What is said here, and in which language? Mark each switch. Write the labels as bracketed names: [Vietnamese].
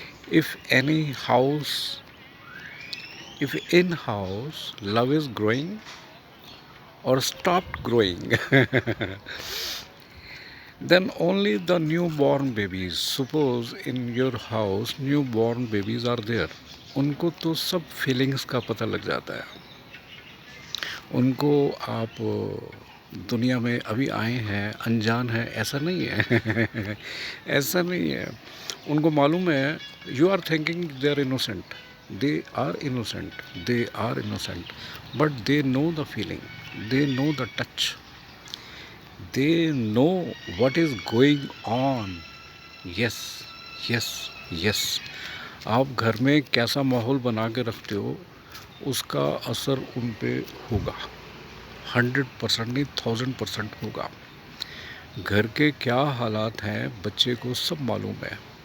[English] if any house, if in house love is growing or stopped growing. Then only the newborn babies. Suppose in your house newborn babies are there. [Hindi] उनको तो सब feelings का पता लग जाता है. उनको आप दुनिया में अभी आए हैं, अनजान है, ऐसा नहीं है. ऐसा नहीं है. उनको मालूम है. [English] You are thinking they are innocent. They are innocent. They are innocent. But they know the feeling. They know the touch. they know what is going on. yes yes yes. [Hindi] आप घर में कैसा माहौल बना के रखते हो उसका असर उन पे होगा. 100% नहीं 1000% होगा. घर के क्या हालात हैं बच्चे को सब मालूम है.